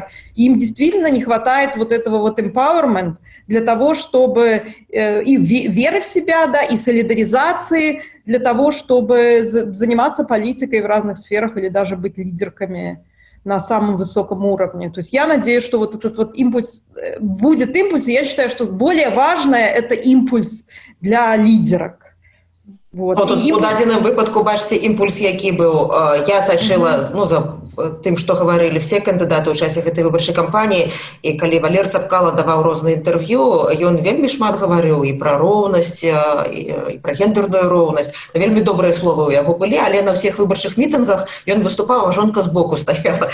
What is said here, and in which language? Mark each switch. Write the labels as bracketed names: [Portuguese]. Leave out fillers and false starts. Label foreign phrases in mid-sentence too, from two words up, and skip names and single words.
[Russian] И им действительно не хватает вот этого вот empowerment для того, чтобы и веры в себя, и солидаризации для того, чтобы заниматься политикой в разных сферах или даже быть лидерками на самом высоком уровне. То есть я надеюсь, что вот этот вот импульс будет импульс, и я считаю, что более важное – это импульс для лидерок. Вот. [Belarusian] У дадзеным выпадку, бачите, импульс які быў. Я сачыла, за тым, што гаварылі все кандыдаты ў часе гэтай выбарчай кампаніі, і калі Валер Цапкала даваў розныя інтэрв'ю, ён вельмі шмат гаварыў і пра роўнасць, і пра гендерную роўнасць. Вельмі добрыя словы ў яго былі, але на ўсіх выбарчых мітынгах ён выступаў, а жонка збоку стаяла.